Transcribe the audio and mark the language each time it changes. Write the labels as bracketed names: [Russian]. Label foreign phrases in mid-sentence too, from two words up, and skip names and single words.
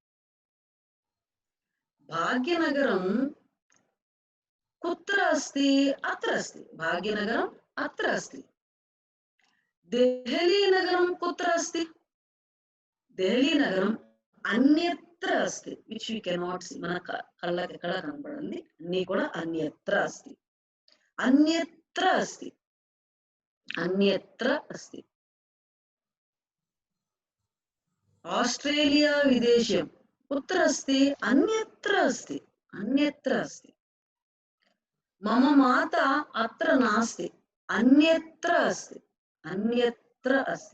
[Sanskrit] भाग्यनगरं कुत्र अस्ति? अत्र अस्ति. भाग्यनगरं अत्र अस्ति. देहली नगरं कुत्र अस्ति? देहली नगरं अन्यत्र अस्ति, [English] which we cannot see. [Telugu] మన కళ్ళకి ఎక్కడ కనపడండి, అన్ని కూడా [Sanskrit] అన్యత్ర अस्ति, अन्यत्र अस्ति, अन्यत्र अस्ति. ऑस्ट्रेलिया विदेशं कुत्र अस्ति? अन्यत्र अस्ति, अन्यत्र अस्ति. मम माता अत्र नास्ति, अन्यत्र अस्ति, अन्यत्र अस्ति.